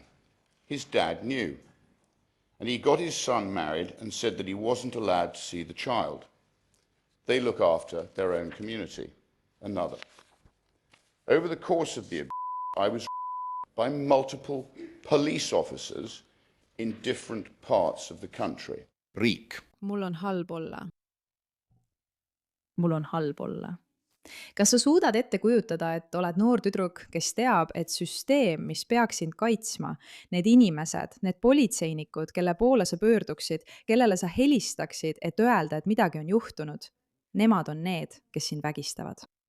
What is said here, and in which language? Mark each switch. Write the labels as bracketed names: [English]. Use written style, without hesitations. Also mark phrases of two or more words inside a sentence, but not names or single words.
[English] His dad knew, and he got his son married and said that he wasn't allowed to see the child. They look after their own community. Another. Over the course of the I was by multiple police officers in different parts of the country. [Estonian] Riik. Mul on halb olla. Mul on halb olla. Kas sa suudad ette kujutada, et oled noor tüdruk, kes teab, et süsteem, mis peaks sind kaitsma, need inimesed, need politseinikud, kelle poole sa pöörduksid, kellele sa helistaksid, et öelda, et midagi on juhtunud, nemad on need, kes sind vägistavad.